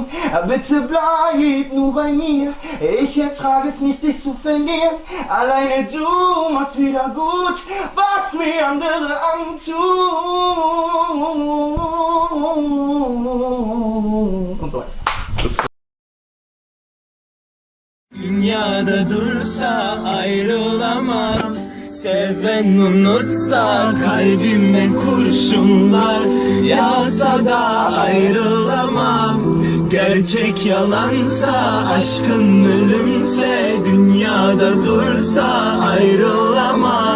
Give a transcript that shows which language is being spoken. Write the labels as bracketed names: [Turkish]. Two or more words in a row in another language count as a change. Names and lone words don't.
[German] Bitte bleib nur bei mir, ich ertrage es nicht, dich zu verlieren. Alleine du machst wieder gut, was mir andere antun. Und so weiter. [Turkish] Dünyada dursa ayrılamam. Seven unutsa kalbime kurşunlar yağsa da ayrılamam. Gerçek yalansa aşkın ölümse dünyada dursa ayrılamam.